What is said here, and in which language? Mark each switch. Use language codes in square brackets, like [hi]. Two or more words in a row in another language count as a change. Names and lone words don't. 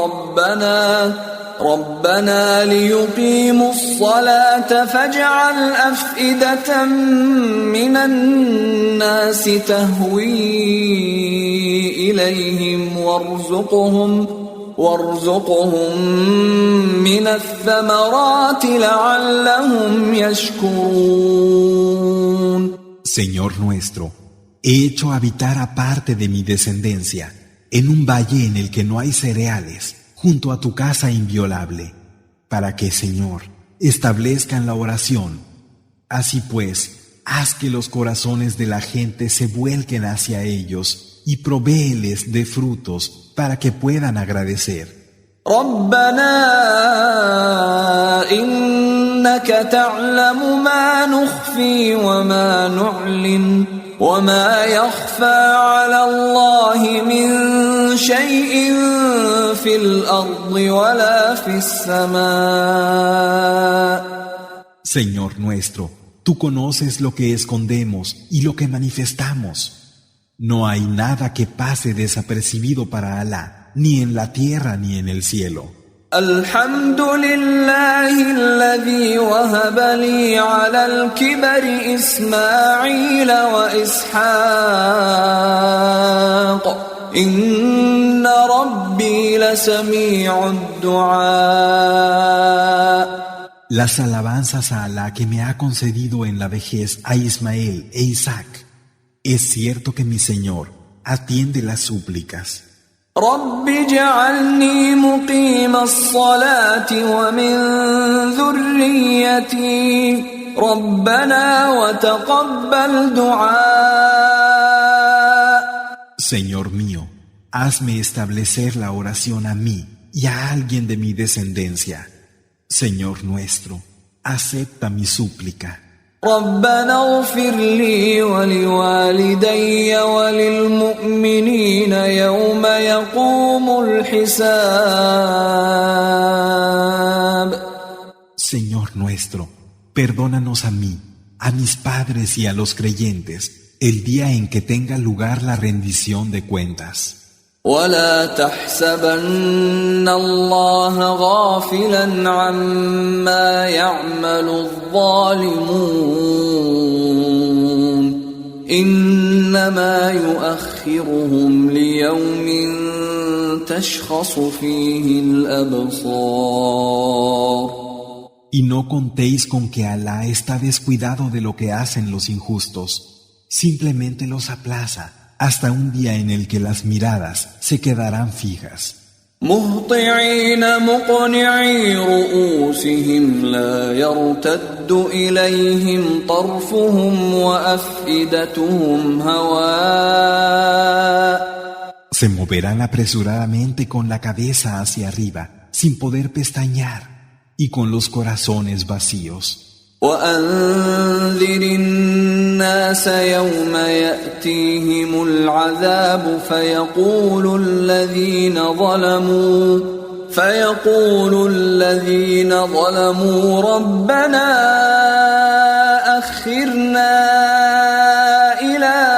[ar] ربنا ليقيموا الصلاة فاجعل أفئدة من الناس تهوي إليهم وارزقهم من الثمرات لعلهم يشكرون. [es] Señor nuestro, he hecho habitar aparte de mi descendencia, en un valle en el que no hay cereales, junto a tu casa inviolable, para que, Señor, establezcan la oración. Así pues, haz que los corazones de la gente se vuelquen hacia ellos y provéeles de frutos para que puedan agradecer. [ar] ربنا إنك تعلم ما نخفي وما نعلن وما يخفى على الله من شيء في الأرض ولا في السماء. [es] Señor nuestro, tú conoces lo que escondemos y lo que manifestamos. No hay nada que pase desapercibido para Alá, ni en la tierra ni en el cielo. [ar] الحمد لله الذي وهب لي على الكبر إسماعيل وإسحاق إن ربي لسميع الدعاء. [es] Las alabanzas a Alá que me ha concedido en la vejez a Ismael e Isaac. Es cierto que mi Señor atiende las súplicas. [ar] رب اجعلني مقيم الصلاة ومن ذريتي ربنا وتقبل دعاء. [es] Señor mío, hazme establecer la oración a mí y a alguien de mi descendencia. Señor nuestro, acepta mi súplica. [ar] ربنا اغفر لي ولوالدي وللمؤمنين يوم يقوم الحساب. [es] Señor nuestro, perdónanos a mí, a mis padres y a los creyentes, el día en que tenga lugar la rendición de cuentas. [ar] ولا تحسبن الله غافلا عما يعمل الظالمون إنما يؤخرهم ليوم تشخص فيه الأبصار. [es] Y no contéis con que Alá está descuidado de lo que hacen los injustos, simplemente los aplaza hasta un día en el que las miradas se quedarán fijas. [ar] مهطعين مقنعي رؤوسهم لا يرتد إليهم طرفهم وأفئدتهم هواء. [es] Se moverán apresuradamente con la cabeza hacia arriba, sin poder pestañear, y con los corazones vacíos. [ar] وأنذر الناس يوم يأتيهم العذاب فيقول الذين ظلموا ربنا أخرنا إلى